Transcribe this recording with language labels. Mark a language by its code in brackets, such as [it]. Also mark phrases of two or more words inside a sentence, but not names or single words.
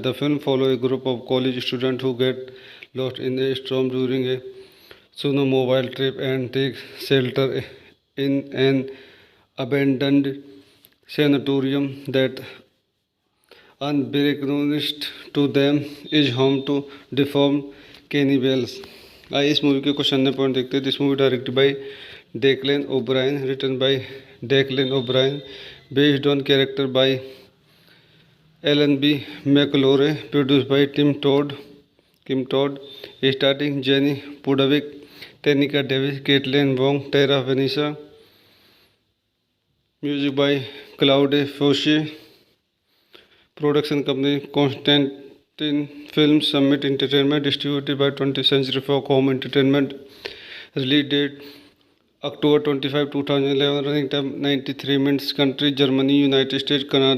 [en] The film follows a group of college students who get lost in a storm during a snowmobile trip and take shelter in an abandoned sanatorium that, unbeknownst to them, is home to deformed cannibals. [hi] आइए इस मूवी के क्वेश्चन ने पॉइंट देखते हैं. [en] This movie directed by Declan O'Brien, written by Declan O'Brien, based on character by Alan B. McElroy, produced by Kim Todd, starring Jenny Pudavick, Tenika Davis, Caitlin Wong, Tara Vanessa. Music by Claude Foisy. Production company Constantin Film Summit Entertainment, distributed by 20th Century Fox Home Entertainment. Release date October 25, 2011. Running time 93 minutes. Country Germany, United States, Canada.